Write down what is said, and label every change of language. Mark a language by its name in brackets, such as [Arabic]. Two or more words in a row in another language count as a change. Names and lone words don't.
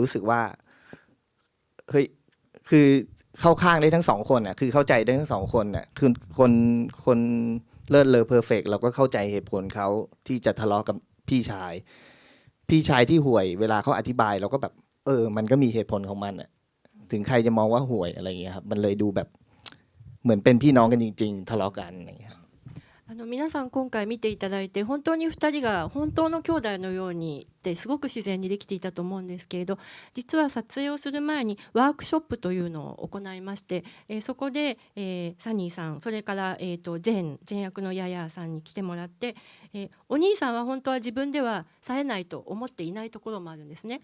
[Thai] รู้สึกว่าเฮ้ยคือเข้าข้างได้ทั้งสองคนน่ะคือเข้าใจได้ทั้งสองคนน่ะคือคนเลิศเลอเพอร์เฟกต์เราก็เข้าใจเหตุผลเขาที่จะทะเลาะกับพี่ชายที่ห่วยเวลาเขาอธิบายเราก็แบบมันก็มีเหตุผลของมันอ่ะถึงใครจะมองว่าห่วยอะไรอย่างเงี้ยครับมันเลยดูแบบเหมือนเป็นพี่น้องกันจริงๆทะเลาะกันอย่างเงี้ย [Japanese] 皆さん今回見ていただいて本当に2人が本当の兄弟のようにってってすごく自然にできていたと思うんですけれど、実は撮影をする前にワークショップというのを行いまして、そこで、サニーさん、それから、ジェーン役のヤヤさんに来てもらって、お兄さんは本当は自分では冴えないと思っていないところもあるんですね。